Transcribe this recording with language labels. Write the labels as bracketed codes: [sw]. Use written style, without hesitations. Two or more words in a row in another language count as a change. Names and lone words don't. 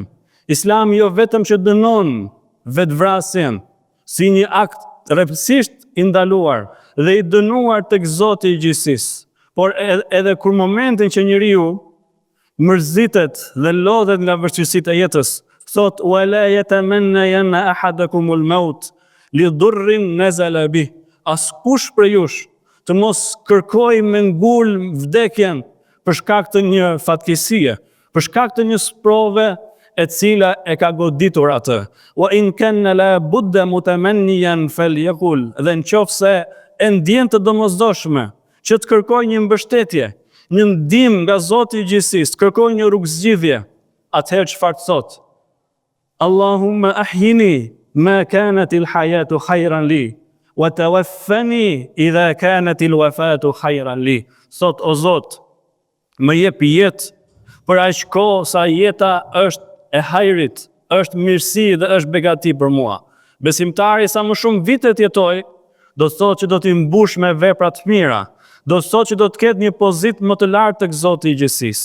[sq] Islami jo vetëm që dënon vetvrasjen si një akt rreptësisht i ndaluar dhe i dënuar tek Zoti i gjithësisë, por edhe kur momentin që njeriu mërzitet dhe lodhet nga vështirësitë e jetës, thot [ar] ولا يتمنى أحدكم الموت لضر نزل به. [sq] Askush prej jush të mos kërkoj me ngul vdekjen për shkak të një fatkesie, për shkak të një sprove e cila e ka goditur atë. [ar] وإن كان لا بد متمنيا فليقل. [sq] Dhe nëse e ndjen të domosdoshme që të kërkoj një mbështetje, një ndihmë nga Zoti i gjithësisë, të kërkoj një rrugëzgjidhje, atëherë çfarë thot? [ar] اللهم أحيني ما كانت الحياة خيرا لي وتوفني إذا كانت الوفاة خيرا لي. [sq] Thot, o Zot, më jep jetë për aq kohë sa jeta është e hajrit, është mirësi dhe është begati për mua. Besimtari sa më shumë vite të jetoj, do të thotë që do t'i mbush me vepra të mira, do të thotë që do të ketë një pozitë më të lartë tek Zoti i gjithësisë.